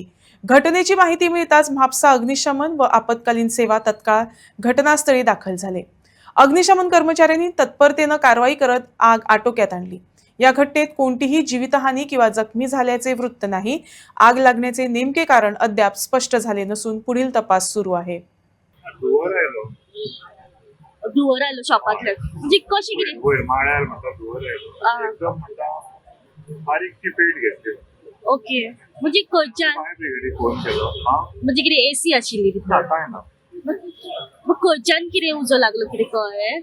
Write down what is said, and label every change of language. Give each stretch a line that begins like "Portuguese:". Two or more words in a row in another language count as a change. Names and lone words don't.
Marathi: घटनेची माहिती मिळताच म्हापसा अग्निशमन व आपत्कालीन सेवा तत्काळ घटनास्थळी दाखल झाले। अग्निशमन कर्मचाऱ्यांनी तत्परतेने कारवाई करत आग आटोक्यात आणली। या घटनेत कोणतीही जीवितहानी किंवा जखमी झाल्याचे वृत्त नाही। आग लागण्याचे नेमके कारण अद्याप स्पष्ट झाले नसून पुढील तपास सुरू आहे।
Konkani: धुवर आयलो शॉपातले म्हणजे कशी कितें वयर माळ्यार म्हाका धुवर आयलो एकदम म्हाका बारीकशी पेट घेतली। ओके म्हणजे खंयच्यान फायर ब्रिगेडीक फोन केलो हांव म्हणजे कितें एसी आशिल्ली ना तितून काय ना मग खंयच्यान कितें उजो लागलो कितें कळ्ळें